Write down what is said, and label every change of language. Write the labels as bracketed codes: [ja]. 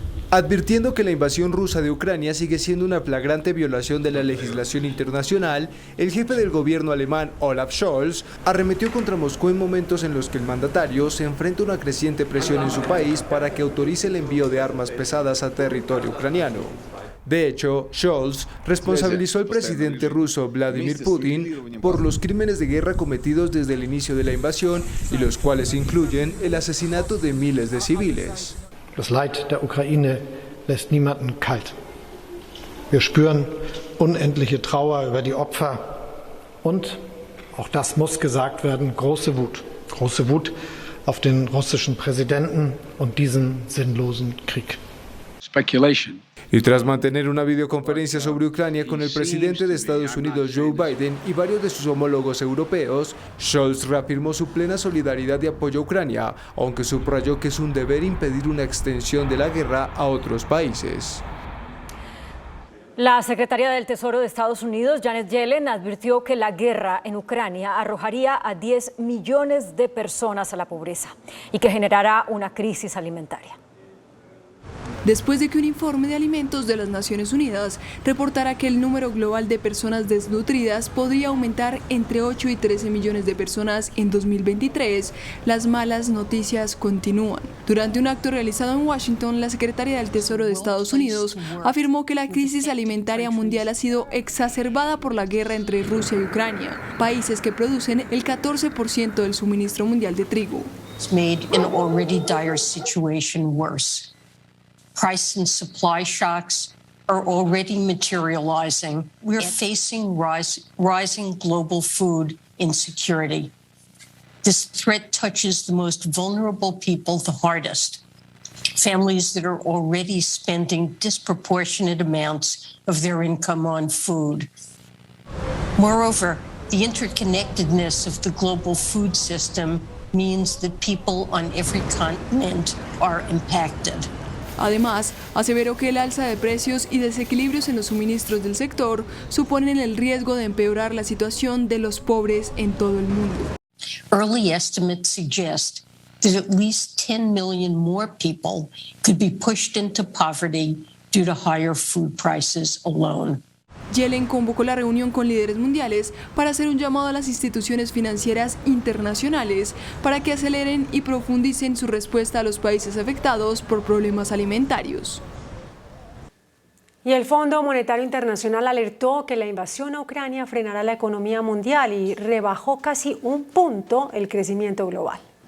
[es] Advirtiendo que la invasión rusa de Ucrania sigue siendo una flagrante violación de la legislación internacional, el jefe del gobierno alemán, Olaf Scholz, arremetió contra Moscú en momentos en los que el mandatario se enfrenta a una creciente presión en su país para que autorice el envío de armas pesadas a territorio ucraniano. De hecho, Scholz responsabilizó al presidente ruso Vladimir Putin por los crímenes de guerra cometidos desde el inicio de la invasión y los cuales incluyen el asesinato de miles de civiles. [de] Das Leid der Ukraine lässt niemanden kalt. Wir spüren unendliche Trauer über die Opfer und, auch das muss gesagt werden, große Wut auf den russischen Präsidenten und diesen sinnlosen Krieg. [en] Speculation. [es] Y tras mantener una videoconferencia sobre Ucrania con el presidente de Estados Unidos Joe Biden y varios de sus homólogos europeos, Scholz reafirmó su plena solidaridad y apoyo a Ucrania, aunque subrayó que es un deber impedir una extensión de la guerra a otros países. La secretaria del Tesoro de Estados Unidos, Janet Yellen, advirtió que la guerra en Ucrania arrojaría a 10 millones de personas a la pobreza y que generará una crisis alimentaria. Después de que un informe de alimentos de las Naciones Unidas reportara que el número global de personas desnutridas podría aumentar entre 8 y 13 millones de personas en 2023, las malas noticias continúan. Durante un acto realizado en Washington, la secretaria del Tesoro de Estados Unidos afirmó que la crisis alimentaria mundial ha sido exacerbada por la guerra entre Rusia y Ucrania, países que producen el 14% del suministro mundial de trigo. [en] It's made an already dire situation worse. Price and supply shocks are already materializing. We're facing rising global food insecurity. This threat touches the most vulnerable people the hardest. Families that are already spending disproportionate amounts of their income on food. Moreover, the interconnectedness of the global food system means that people on every continent are impacted. [es] Además, aseveró que el alza de precios y desequilibrios en los suministros del sector suponen el riesgo de empeorar la situación de los pobres en todo el mundo. [en] Early estimates suggest that at least 10 million more people could be pushed into poverty due to higher food prices alone. [es] Yellen convocó la reunión con líderes mundiales para hacer un llamado a las instituciones financieras internacionales para que aceleren y profundicen su respuesta a los países afectados por problemas alimentarios. Y el Fondo Monetario Internacional alertó que la invasión a Ucrania frenará la economía mundial y rebajó casi un punto el crecimiento global.